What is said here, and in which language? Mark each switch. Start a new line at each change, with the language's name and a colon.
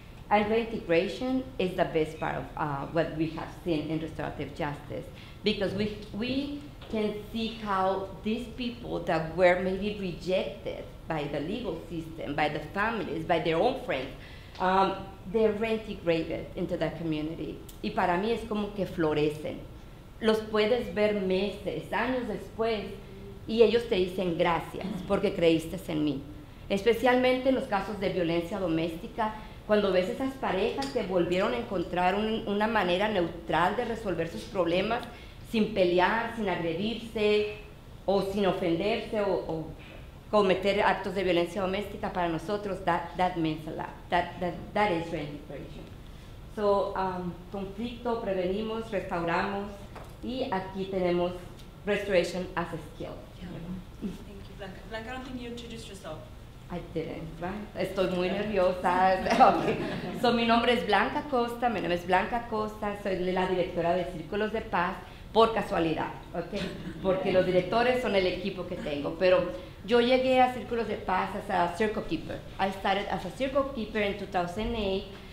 English: And reintegration is the best part of what we have seen in restorative justice, because we can see how these people that were maybe rejected by the legal system, by the families, by their own friends, they're reintegrated into the community.
Spanish: Y para mí es como que florecen. Los puedes ver meses, años después, y ellos te dicen gracias porque creíste en mí. Especialmente en los casos de violencia doméstica, cuando ves esas parejas que volvieron a encontrar una manera neutral de resolver sus problemas sin pelear, sin agredirse o sin ofenderse o cometer actos de violencia doméstica, para nosotros
English: that means a lot. That is reintegration. So,
Spanish: conflicto, prevenimos, restauramos, y aquí tenemos
English: restoration as a skill. Yeah. Thank you, Blanca. Blanca, I don't think you introduced yourself. I didn't, right?
Spanish: Estoy muy nerviosa.
English: Okay.
Spanish: So, mi nombre es Blanca Costa, mi nombre es Blanca Costa, soy la directora de Círculos de Paz, por casualidad, ¿ok? Porque los directores son el equipo que tengo, pero yo llegué a Círculos de Paz
English: as a circle keeper. I started as a circle keeper in 2008.